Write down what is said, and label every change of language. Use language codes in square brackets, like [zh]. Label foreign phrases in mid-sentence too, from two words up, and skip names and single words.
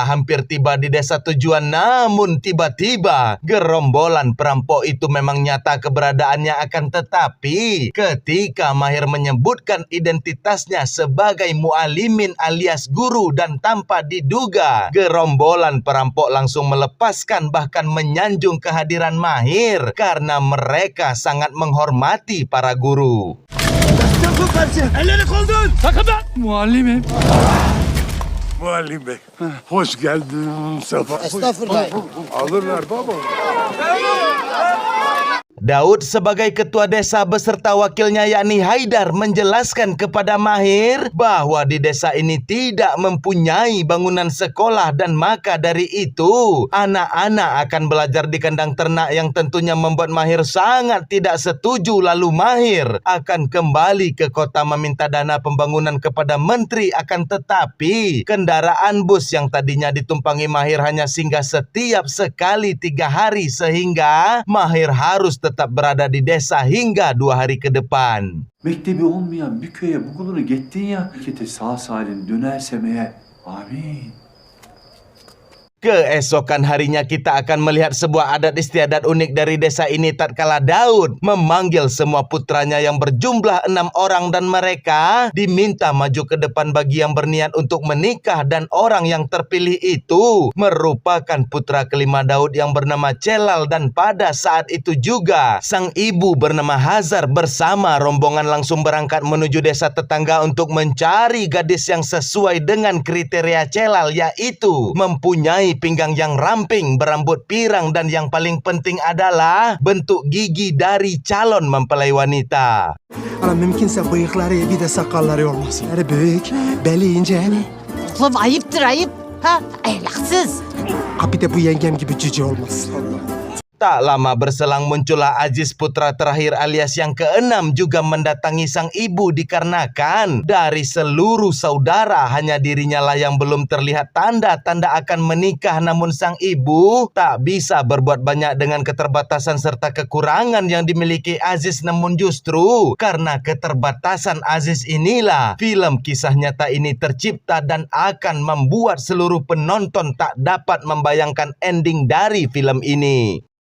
[id] hampir tiba di desa tujuan, namun tiba-tiba gerombolan perampok itu memang nyata keberadaannya, akan tetapi ketika Mahir menyebutkan identitasnya sebagai mualimin alias guru dan tanpa diduga gerombolan perampok langsung melepaskan bahkan menyanjung kehadiran Mahir karena mereka sangat menghormati para guru. [tr] Elleri koldur. Takımdan. Muallimim. Muallim Bey. Hoş geldin Mustafa. Estağfurullah. Alırlar baba. [id] Daud sebagai ketua desa beserta wakilnya yakni Haidar menjelaskan kepada Mahir bahwa di desa ini tidak mempunyai bangunan sekolah dan maka dari itu anak-anak akan belajar di kandang ternak yang tentunya membuat Mahir sangat tidak setuju. Lalu Mahir akan kembali ke kota meminta dana pembangunan kepada menteri, akan tetapi kendaraan bus yang tadinya ditumpangi Mahir hanya singgah setiap sekali 3 hari sehingga Mahir harus tetap berada di desa hingga 2 hari ke depan. [tr] Mektebi olmayan bir köye bu kulunu gittin ya. Kete sağ salim dönersem eğer. Amin. [id] Keesokan harinya kita akan melihat sebuah adat istiadat unik dari desa ini tatkala Daud memanggil semua putranya yang berjumlah 6 orang dan mereka diminta maju ke depan bagi yang berniat untuk menikah, dan orang yang terpilih itu merupakan putra kelima Daud yang bernama Celal, dan pada saat itu juga sang ibu bernama Hazar bersama rombongan langsung berangkat menuju desa tetangga untuk mencari gadis yang sesuai dengan kriteria Celal, yaitu mempunyai pinggang yang ramping, berambut pirang, dan yang paling penting adalah bentuk gigi dari calon mempelai wanita. [tr] Ama mümkünse bıyıkları bir de sakalları olmasın. Yani büyük, beli ince. Oğlum ayıptır ayıp. Ha ahlaksız. Bir de bu yengem gibi cüce olmasın. [id] Tak lama berselang muncullah Aziz putra terakhir alias yang keenam juga mendatangi sang ibu dikarenakan dari seluruh saudara hanya dirinya lah yang belum terlihat tanda-tanda akan menikah, namun sang ibu tak bisa berbuat banyak dengan keterbatasan serta kekurangan yang dimiliki Aziz, namun justru karena keterbatasan Aziz inilah film kisah nyata ini tercipta dan akan membuat seluruh penonton tak dapat membayangkan ending dari film ini.